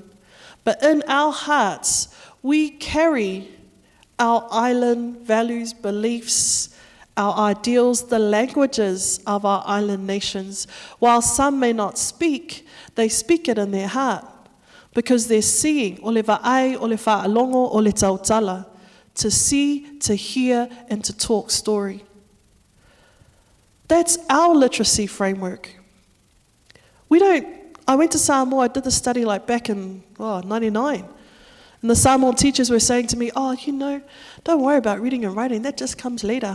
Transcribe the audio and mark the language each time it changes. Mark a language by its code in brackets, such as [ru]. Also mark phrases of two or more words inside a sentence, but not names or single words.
[en] But in our hearts, we carry our island values, beliefs, our ideals, the languages of our island nations. While some may not speak, they speak it in their heart because they're seeing [sm] o le va'ai, o le whaalongo, o le tautala, [en] to see, to hear, and to talk story. That's our literacy framework. I went to Samoa, I did the study like back in 99. And the Samoan teachers were saying to me, oh, don't worry about reading and writing, that just comes later.